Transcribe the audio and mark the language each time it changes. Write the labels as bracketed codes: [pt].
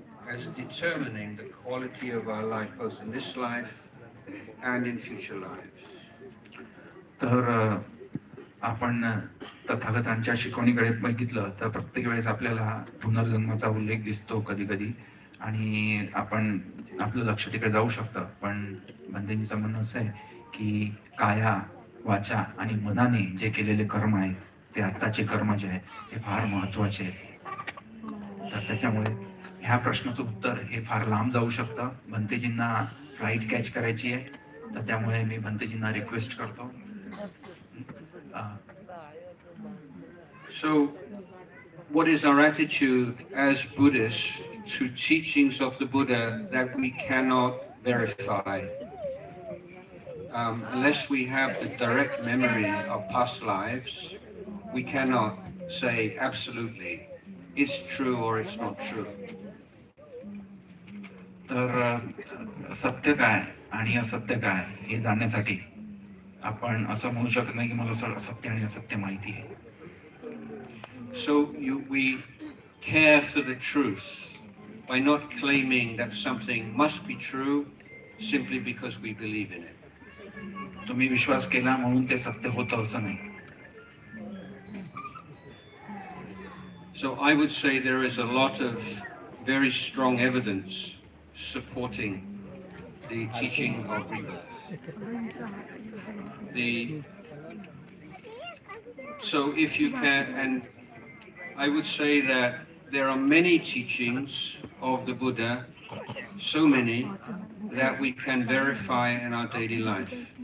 [en] as determining the quality of our life, both in this life and in future lives. [mr] तर आपण तथागतांच्या शिकवणीकडे बघितलं तर प्रत्येक वेळेस आपल्याला पुनर्जन्माचा उल्लेख दिसतो कधी कधी, आणि आपण आपलं लक्ष तिकडे जाऊ शकतं. पण भंतेजीचं म्हणणं असं आहे की काया, वाचा आणि मनाने जे केलेले कर्म आहेत, ते आत्ताचे कर्म जे आहेत ते फार महत्त्वाचे आहेत. तर त्याच्यामुळे ह्या प्रश्नाचं उत्तर हे फार लांब जाऊ शकतं. भंतेजींना फ्लाईट कॅच करायची आहे, तर त्यामुळे मी भंतेजींना रिक्वेस्ट करतो. [en] So, what is our attitude as Buddhists to teachings of the Buddha that we cannot verify? Unless we have the direct memory of past lives, we cannot say absolutely it's true or it's not true. [mr] तर सत्य काय आणि असत्य काय हे जाणण्यासाठी आपण असं म्हणू शकत नाही की मला सत्य आणि असत्य माहिती आहे. [en] So we care for the truth by not claiming that something must be true simply because we believe in it. [mr] तुम्ही विश्वास केला म्हणून ते सत्य होतं असं नाही. [en] So I would say there is a lot of very strong evidence supporting the teaching of rebirth. So if you can, and I would say that there are many teachings of the Buddha, so many that we can verify in our daily life.